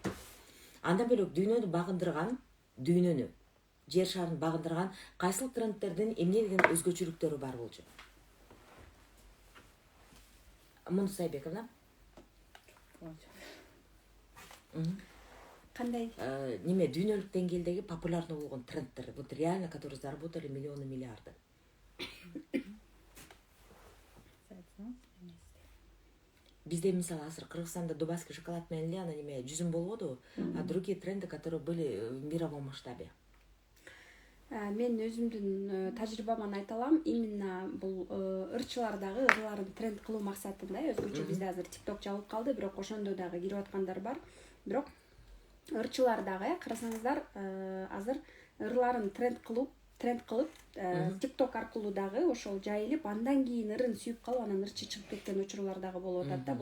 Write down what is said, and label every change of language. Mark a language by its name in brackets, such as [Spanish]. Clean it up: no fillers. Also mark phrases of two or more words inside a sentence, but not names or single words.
[Kyrgyz] Андан бөлөк дүйнөнү багындырган, жер шарын багындырган кайсыл трендтердин эмне деген өзгөчөлүктөрү бар болчу? Мундус Айбековна. Кандай? Неме дүйнөлүк деңгээлдеги популярдуу болгон трендтер, [Russian] вот реально, которые заработали миллионы, миллиарды. [Kyrgyz] Бизде мисалы азыр Кыргызстанда [Russian] дубайский шоколад [Kyrgyz] менен эле ана неме жүзүм болбоду, [Russian] а другие тренды, которые были в мировом масштабе. [Kyrgyz] Мен өзүмдүн тажрыйбаман айта алам, именно бул ырчылардагы ырларын тренд кылуу максатында, өзгөчө бизде азыр TikTok жабылып калды, бирок ошондо дагы кирип аткандар бар. Бирок ырчылар дагы карасаңыздар, азыр ырларын тренд кылып TikTok аркылуу дагы ошол жайылып, андан кийин ырын сүйүп калып, анан ырчы чыгып кеткен учурлар дагы болуп атат да.